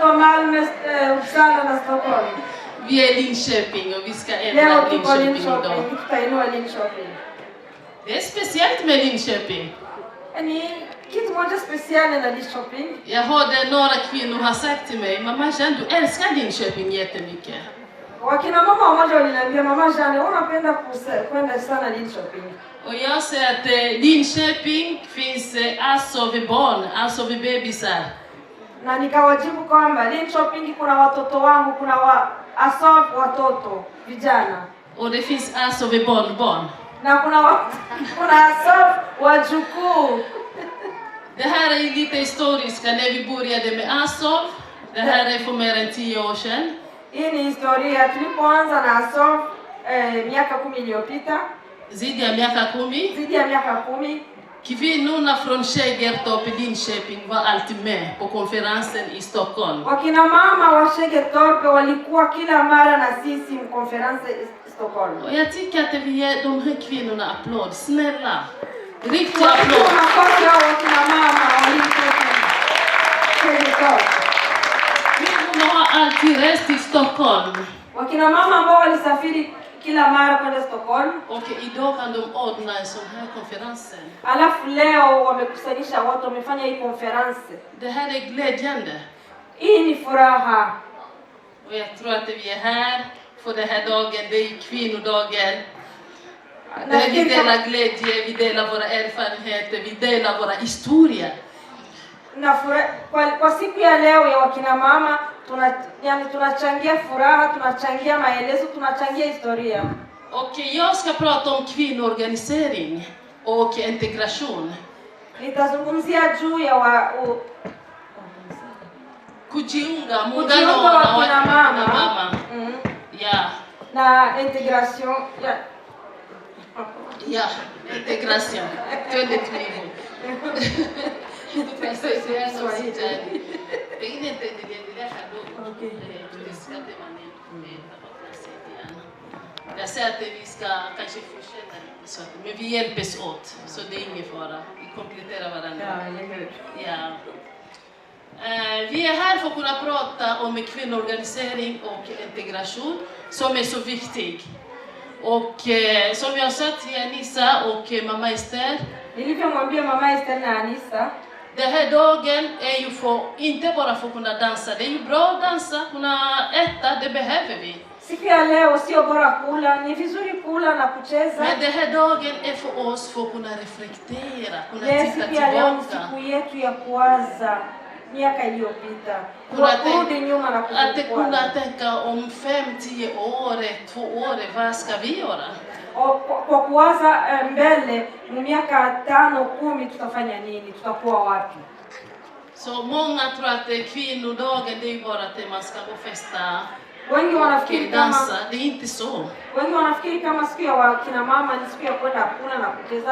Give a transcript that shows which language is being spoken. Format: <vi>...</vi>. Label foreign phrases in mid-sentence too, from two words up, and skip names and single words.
<sv>Vi är Linköping och vi ska ändra Linköping idag. Det är speciellt med Linköping. Jag hörde några kvinnor ha sagt till mig, mamma Jeanne, du älskar Linköping jättemycket.</sv> <sw>Wakina mama wamoja waliniambia mama Jeanne, unapenda kwenda sana Linköping.</sw> <sv>Och jag säger att Linköping finns Azov barn, Azov bebisar.</sv> <sw>Na nikawajibu kwamba Linköping kuna watoto wangu, kuna Azov watoto vijana.</sw> <sv>Och det finns Azov barnbarn.</sv> <sw>Na kuna Azov wajukuu.</sw> <sv>Det här är lite historiskt när vi började med Azov. Det här är för mer än 10 år sedan.</sv> <sw>Hii ni historia tulipoanza na Azov miaka 10 iliyopita. Zaidi ya miaka 10.</sw> <sv>Kvinnorna från Skäggertorp i Linköping var alltid med på konferensen i Stockholm.</sv> <sw>Wakina mama wa Skäggertorp walikuwa kila mara na sisi</sw> <sv>konferensen i Stockholm. Och jag tycker att vi ger de här kvinnorna applåd, snälla. Riktigt applåd. Kvinnorna har alltid rest i Stockholm.</sv> <sw>Wakina mama ambao walisafiri kila mara kwenda Stockholm.</sw> <sv>Och idag kan de ordna en sån här konferens.</sv> <sw>Alafu leo wamekusanyisha watu, wamefanya hii konferensen.</sw> <sv>Det här är glädjande.</sv> <sw>Hii ni furaha.</sw> <sv>Och jag tror att vi är här för den här dagen, det är kvinnodagen. Där vi delar glädje, vi delar våra erfarenheter, vi delar våra historier.</sv> <sw>Na kwa siku ya leo ya wakina mama tunachangia furaha, tunachangia maelezo, tunachangia historia.</sw> <sv>Och jag ska prata om kvinnoorganisering och integration.</sv> <sw>Nitazungumzia juu ya kujiunga muungano wa wakina mama. Ja. Na integration. Ja, integration. Twende tulivu.</sw> <sv>Jag säger att vi ska kanske fortsätta så, men vi hjälps åt, så det är ingen fara. Vi kompletterar varandra. Ja. Vi är här för att kunna prata om kvinnoorganisering och integration som är så viktig. Och som jag sa till Anissa och mamma Esther,</sv> <sw>nilivyomwambia mama Esther na Anissa,</sw> <sv>den här dagen är ju inte bara för att kunna dansa. Det är ju bra att dansa, kunna äta, det behöver vi.</sv> <sw>Siku ya leo sio bora kula, ni vizuri kula na kucheza.</sw> <sv>Men den här dagen är för oss för att kunna reflektera, kunna titta tillbaka.</sv> <sw>Siku yetu ya kuwaza miaka iliyopita. Kurudi nyuma na</sw> <sv>att kunna tänka om 5-10 år, 2 år, vad ska vi göra?</sv> <sw>Kwa kuwaza mbele ni miaka 5-10 tutafanya nini? Tutakuwa wapi?</sw> <sv>Så många tror att kvinnodagen det är bara att man ska gå festa.</sv> <sw>Wengi wanafikiri</sw> <sv>dansa, det är inte så.</sv> <sw>Wengi wanafikiri kama siku ya kina mama ni siku ya kwenda kula na kucheza.</sw>